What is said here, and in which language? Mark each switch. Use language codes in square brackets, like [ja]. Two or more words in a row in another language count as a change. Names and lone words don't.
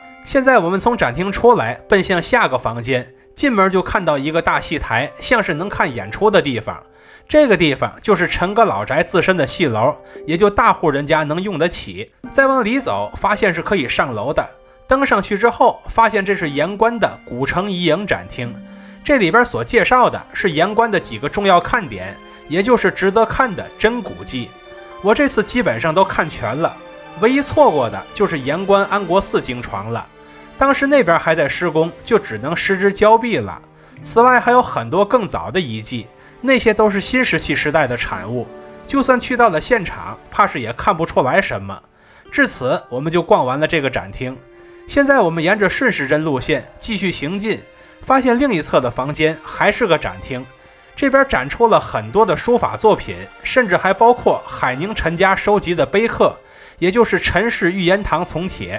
[zh] 現在我們從展廳出來，奔向下個房間，進門就看到一個大戲台，像是能看演出的地方。這個地方就是陳閣老宅自身的戲樓，也就大戶人家能用得起。再往裡走，發現是可以上樓的。登上去之後，發現這是鹽官的古城遺影展廳。這裡邊所介紹的是鹽官的幾個重要看點，也就是值得看的真古迹。我這次基本上都看全了，唯一錯過的就是鹽官安國寺經床了。當時那邊還在施工，就只能失之交臂了。此外還有很多更早的遺迹，那些都是新石器時代的產物，就算去到了現場，怕是也看不出來什麼。至此我們就逛完了這個展廳。現在我們沿着順時針路線繼續行進，發現另一側的房間還是個展廳，這邊展出了很多的書法作品，甚至還包括海寧陳家收集的碑刻，也就是陳氏玉言堂從帖。